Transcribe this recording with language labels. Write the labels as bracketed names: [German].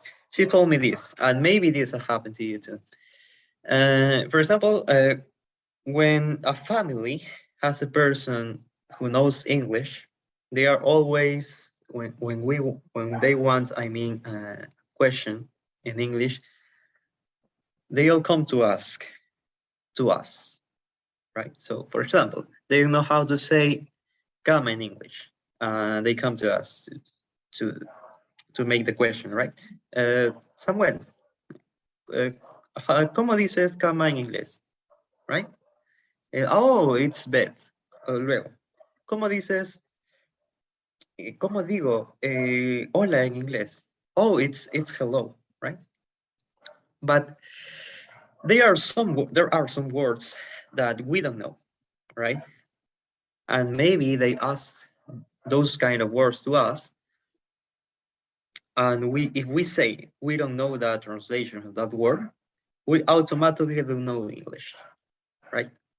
[English] She told me this, and maybe this has happened to you too. For example, when a family has a person who knows English, they are always when they want, I mean, a question in English, they all come to ask to us, right? So, for example, they don't know how to say "come" in English. They come to us to to make the question, right? [Spanish] Samuel, ¿cómo dices cama en inglés? [English] Right? Oh, it's bed. [Spanish] Luego, ¿cómo dices? ¿Cómo digo hola en inglés? [English] Oh, it's hello, right? But there are some words that we don't know, right? And maybe they ask those kind of words to us, and if we say we don't know that translation of that word, we automatically don't know English, right?